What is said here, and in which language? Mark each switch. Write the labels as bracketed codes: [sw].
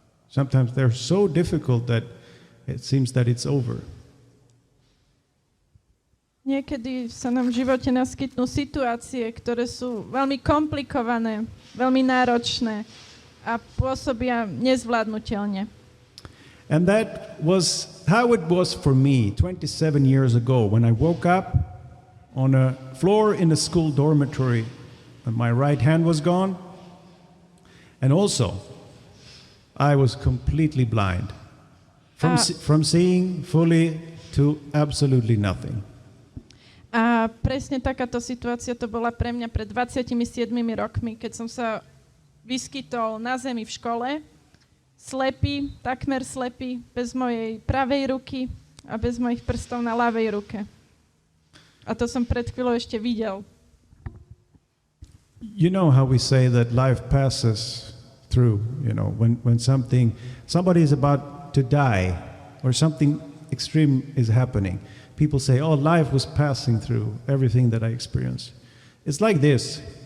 [en] Sometimes they're so difficult that it seems that it's over. [sk] Niekedy sa nám v živote naskytnú situácie, ktoré sú veľmi komplikované, veľmi náročné a pôsobia nezvládnutelne. [en] And that was how it was for me 27 years ago when I woke up on a floor in a school dormitory and my right hand was gone. And also, I was completely blind. From seeing fully to absolutely nothing. [sk] A presne takáto situácia to bola pre mňa pred 27 rokmi, keď som sa vyskytol na zemi v škole, slepý, takmer slepý, bez mojej pravej ruky a bez mojich prstov na ľavej ruke. A to som pred chvíľou ešte videl. [en] You know how we say that life passes through, you know, when somebody is about to die or something extreme is happening. People say, oh, life was passing through everything that I experienced. It's like this.